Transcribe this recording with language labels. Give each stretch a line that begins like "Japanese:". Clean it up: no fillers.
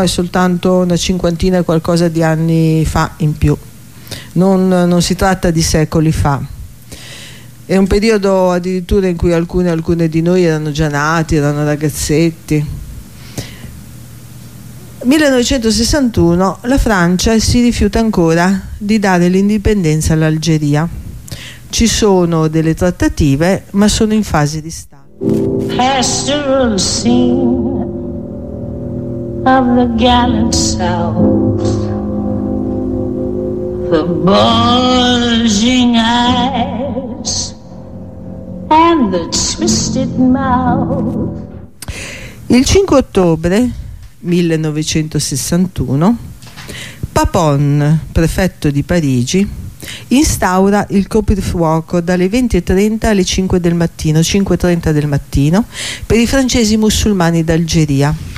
Italian: È soltanto una cinquantina e qualcosa di anni fa in più, non si tratta di secoli fa, è un periodo addirittura in cui alcune di noi erano già nati, erano ragazzetti. 1961, la Francia si rifiuta ancora di dare l'indipendenza all'Algeria. Ci sono delle trattative, ma sono in fase di stallo.
English: Pastoral scene of the gallant south, the bulging eyes and the twisted mouth.
Italian: Il 5 ottobre 1961, Papon, prefetto di Parigi, instaura il coprifuoco dalle 20:30 alle 5 del mattino, 5:30 del mattino, per i francesi musulmani d'Algeria.